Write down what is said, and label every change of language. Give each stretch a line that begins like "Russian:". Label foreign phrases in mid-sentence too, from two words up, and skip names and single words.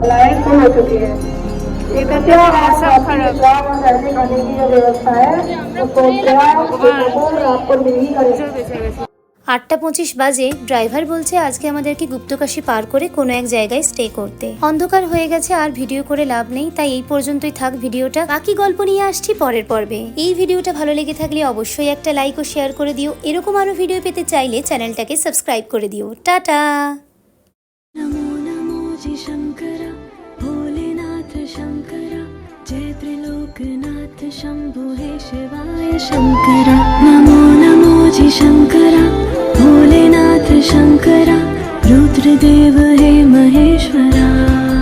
Bangla: আটটা 25 বাজে ড্রাইভার বলছে আজকে আমাদেরকে গুপ্তকাশী পার করে কোনো এক জায়গায় স্টে করতে। অন্ধকার হয়ে গেছে, আর ভিডিও করে লাভ নেই, তাই এই পর্যন্তই থাক ভিডিওটা। বাকি গল্প নিয়ে আসছি পরের পর্বে। এই ভিডিওটা ভালো লেগে থাকলে অবশ্যই একটা লাইক ও শেয়ার করে দিও। এরকম আরো ভিডিও পেতে চাইলে চ্যানেলটাকে সাবস্ক্রাইব করে দিও। টাটা।
Hindi: नमो नमो जी शंकरा भोलेनाथ शंकरा जय त्रिलोकनाथ शंभो हे शिवाय शंकरा। नमो नमो जी शंकरा भोलेनाथ शंकरा रुद्रदेव हे महेश्वरा।